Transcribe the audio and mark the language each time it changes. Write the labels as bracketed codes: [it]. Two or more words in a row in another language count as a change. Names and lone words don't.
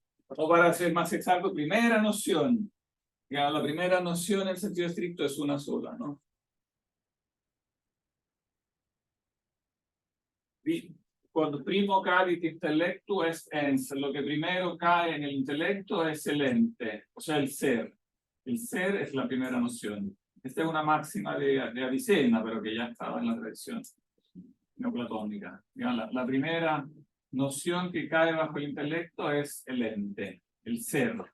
[es] O para ser más exacto, primera noción. Ya, la primera noción en el sentido estricto es una sola, ¿no? Cuando [la] primo cadit intellectus ens, [es] lo que primero cae en el intelecto es el ente, o sea, el ser. El ser es la primera noción. Esta es una máxima de Avicena, pero que ya estaba en la tradición neoplatónica. La primera noción que cae bajo el intelecto es el ente, el ser.